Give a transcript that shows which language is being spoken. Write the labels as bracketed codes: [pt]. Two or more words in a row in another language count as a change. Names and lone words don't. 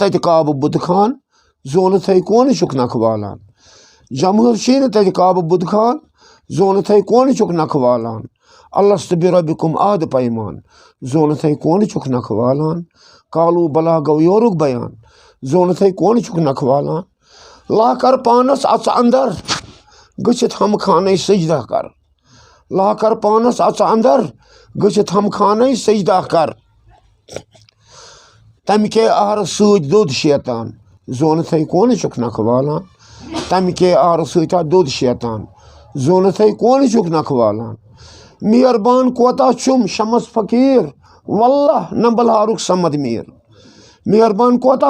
[ks] تتہِ کعبہٕ بُتہٕ خان زونتھے کون چھُکھ نکھوالان جمحس چھُے نہٕ تتہِ کعبہٕ بُتہٕ خان زونتھے کون چھُکھ نکھوالان [ar] الست بربکم [ks] آدٕ پیمان زونتھے کون چھُکھ نکھوالان کالوٗ بلا گوٚو یورُک بیان زونتھے کون چھُکھ نکھوالان لا کر پانس اژٕ اندر گٔژھِتھ ہم خانے سجدہ کر لا کر پانس اژٕ اندر گٔژھِتھ ہم خانے سجدہ کر تمہِ کے آرٕ سۭتۍ دوٚد شیطان زونتھے کون چھُکھ نکھوالان تمہِ کے آرٕ سۭتۍ آو دوٚد شیطان زونتھے کون چھُکھ نکھوالان مہربان کوتاہ چھُم شمس فقیٖر واللہ نہ بلہارُک سمد میٖر مہربان کوتاہ